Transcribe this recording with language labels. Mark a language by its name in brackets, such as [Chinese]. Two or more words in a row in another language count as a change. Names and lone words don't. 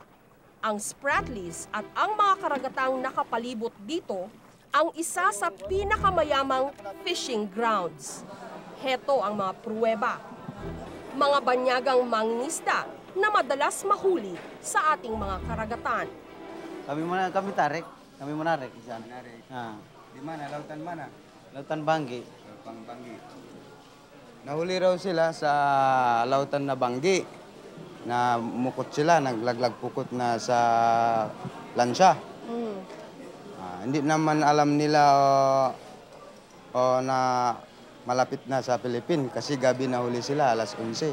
[Filipino] Ang Spratlys at ang mga karagatang nakapalibot dito ang isa sa pinakamayamang [English] fishing grounds. [Filipino] Heto ang mga pruweba. Mga banyagang mangingisda na madalas mahuli sa ating mga karagatan. [Malay] Kami tarik. Kami menarik di sana. Di mana? Lautan mana? Lautan Banggi. Lautan Banggi. [Filipino] Nahuli raw sila sa lautan na Banggi. Na mukot sila, naglaglag pukot na sa lansya. Hindi naman alam nila na malapit na sa Philippines kasi gabi nahuli sila, alas 11.